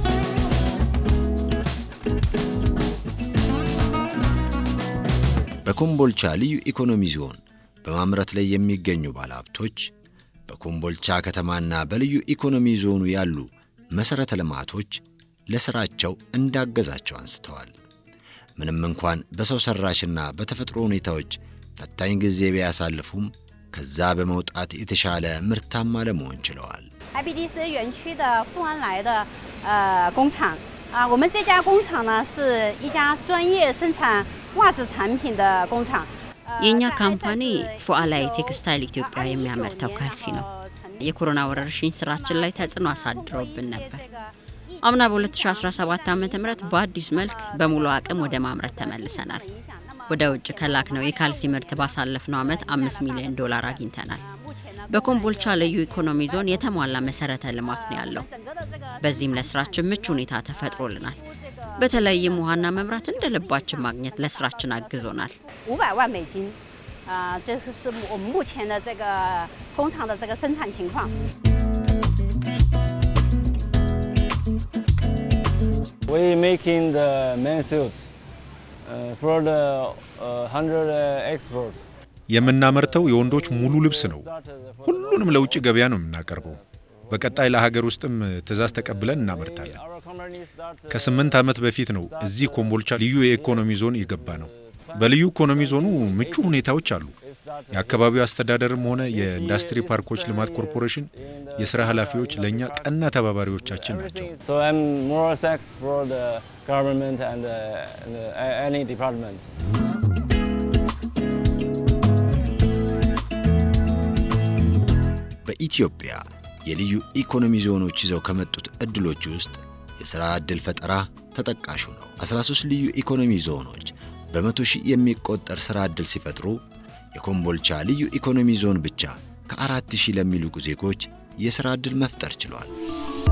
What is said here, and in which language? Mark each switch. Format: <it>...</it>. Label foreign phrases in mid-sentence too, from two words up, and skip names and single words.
<am>በኮምቦልቻ ልዩ ኢኮኖሚ ዞን በማምረት ላይ የሚገኙ ባለሀብቶች በኮምቦልቻ ከተማና በልዩ ኢኮኖሚ ዞኑ ያሉ መሰረተ ልማቶች ለስራቸው እንዳገዛቸው አንስተዋል። ምንም እንኳን በሰው ሰራሽና በተፈጥሮ ሁኔታዎች ፈታኝ ጊዜ ቢያሳልፉም ከዛ በመውጣት የተሻለ ምርታማ ለመሆን ችለዋል።</am> <zh>IBDC 园区的富安来的工厂我们这家工厂呢是一家专业生产袜子产品的工厂。</zh> <am>የኛ ካምፓኒ ፉአላይ ቴክስታይል ኢትዮጵያ የሚያመርተው ካልሲ ነው። የኮሮና ወረርሽኝ ስራችን ላይ ተጽዕኖ አሳድሮብን ነበር። አምና በ2017 ዓ.ም በአዲስ መልክ በሙሉ አቅም ወደ ማምረት ተመልሰናል። ወደ ውጭ ከላክነው የካልሲ ምርት ባሳለፍነው ዓመት $5 ሚሊዮን አግኝተናል። በኮምቦልቻ ልዩ ኢኮኖሚ ዞን የተሟላ መሰረተ ልማት ነው ያለው። በዚህም ለስራችን ምቹ ሁኔታ ተፈጥሮልናል። በተለይም ውሃና መብራት እንደ ልባችን ማግኘት ለስራችን አግዞናል።</am> <zh>500 万美金这是我们目前的这个工厂的这个生产情况。</zh> <en>We making the main suit for the 100 export.</en> <am>የምናመርተው የወንዶች ሙሉ ልብስ ነው። ሁሉንም ለውጭ ገበያ ነው የምናቀርበው። በቀጣይ ለሀገር ውስጥም ትዕዛዝ ተቀብለን እናመርታለን። ከ8 ዓመት በፊት ነው እዚህ ኮምቦልቻ ልዩ የኢኮኖሚ ዞን የገባ ነው። በልዩ ኢኮኖሚ ዞኑ ምቹ ሁኔታዎች አሉ። የአካባቢው አስተዳደርም ሆነ የኢንዱስትሪ ፓርኮች ልማት ኮርፖሬሽን የሥራ ኃላፊዎች ለእኛ ቀና ተባባሪዎቻችን ናቸው።</am> <en>So I'm more thanks for the government and any department.</en> <am>በኢትዮጵያ የልዩ ኢኮኖሚ ዞኖች ይዘው ከመጡት እድሎች ውስጥ የሥራ ዕድል ፈጠራ ተጠቃሹ ነው። 13 ልዩ ኢኮኖሚ ዞኖች በ100 ሺህ የሚቆጠር ሥራ ዕድል ሲፈጥሩ የኮምቦልቻ ልዩ ኢኮኖሚ ዞን ብቻ ከ4000 ለሚልቁ ዜጎች የሥራ ዕድል መፍጠር ችሏል።</am>